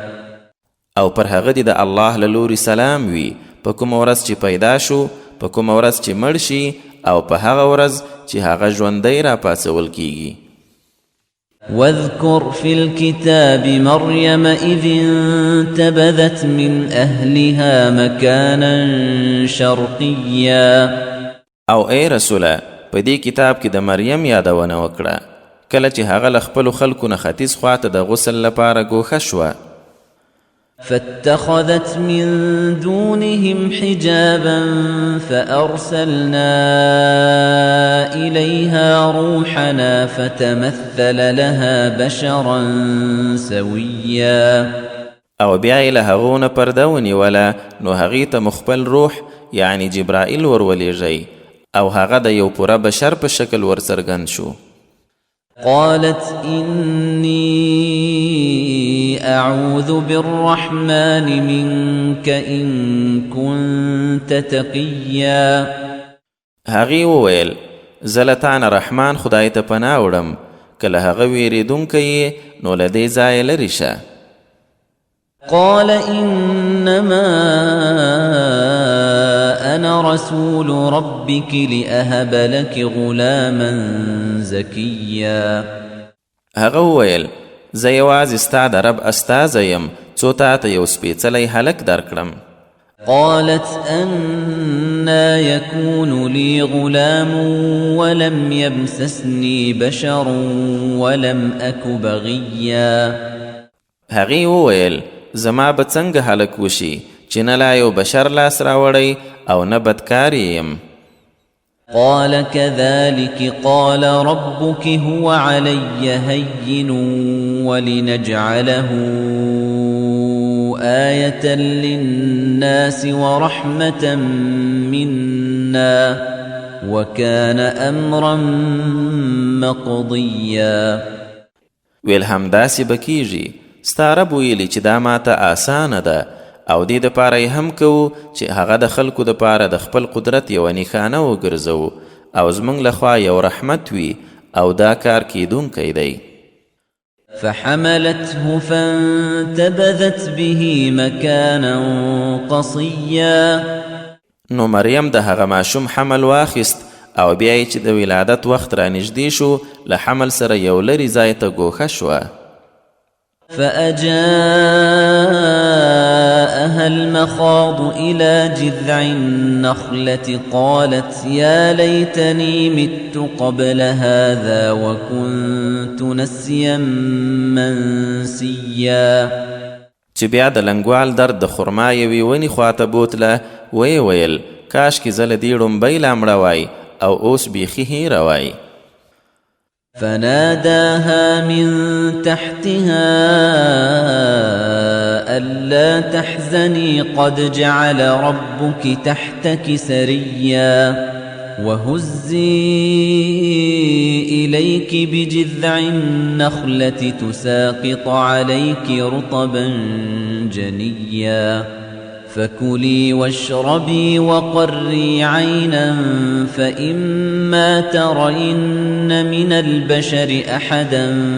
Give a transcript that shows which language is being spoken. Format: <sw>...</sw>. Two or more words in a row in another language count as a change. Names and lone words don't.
<ps>او پر هغه دی د الله له لوري سلام وي په کومه ورځ چې پیدا شو، په کومه ورځ چې مړ شي او په هغه ورځ چې هغه ژوندی راپاڅول کیږي.</ps> <ar>واذكر في الكتاب مريم إذ انتبذت من أهلها مكانا شرقيا.</ar> <ps>او ای رسوله په دې کتاب کې د مریم یادونه وکړه کله چې هغه له خپلو خلکو نه ختیځ خواته د غسل لپاره ګوښه شوه.</ps> <ar>فاتخذت من دونهم حجابا فأرسلنا إليها روحنا فتمثل لها بشرا سويا.</ar> <ps>او بیا یې له هغو نه پرده ونیوله نو هغې ته مخبل روح یعنی جبرائیل ورولېږئ او هغه د یو پوره بشر په شکل ورڅرګند شو.</ps> <ar>قالت إني أعوذ بالرحمن منك إن كنت تقيا.</ar> <ps>هغې وویل زه له تا نه رحمان خدای ته پناه وړم که له هغه ویرېدونکی یې نو له دې ځایه لرې شه.</ps> <ar>قال إنما أنا رسول ربك لأهب لك غلاما زكيا.</ar> <ps>هغه وویل زه یوازې ستا د رب استازی یم څو تا ته یو سپېڅلی هلک درکړم.</ps> <ar>قالت أنا يكون لي غلام ولم يمسسني بشر ولم أك بغيا.</ar> <ps>هغې وویل زما به څنګه هلک وشي چې نه لا یو بشر لاس راوړی او نه بدکاری یم.</ps> <ar>قال كذلك قال ربك هو علي هين ولنجعله آية للناس ورحمة منا وكان أمرا مقضيا.</ar> <ps>ویل همداسې به کیږي ستا رب ویلي چې دا ماته آسانه ده او دې دپاره یې هم کوو چې هغه د خلکو دپاره د خپل قدرت یوه نښانه وګرځوو او زموږ لخوا یو رحمت وي او دا کار کیدونکی دی.</ps> <ar>فحملته فانتبذت به مكانا قصيا.</ar> <ps>نو مریم د هغه ماشوم حمل واخیست او بیا یې چې د ولادت وخت را نږدې شو له حمل سره یو لرې ځای ته ګوښه شوه.</ps> <ar>فأجاءها المخاض إلى جذع النخلة قالت يا ليتني مت قبل هذا وكنت نسيا منسيا.</ar> <ps>چې بیا د لنګوال درد د خرما یوې ونې خواته بوتله ویې ویل کاشکې زه له دې ړومبۍ لا مړه وای او اوس بیخي هیره وای.</ps> <ar>فناداها من تحتها ألا تحزني قد جعل ربك تحتك سريا وهزي إليك بجذع النخلة تساقط عليك رطبا جنيا فكلي واشربي وقري عينا فإما ترين من البشر أحدا</ar>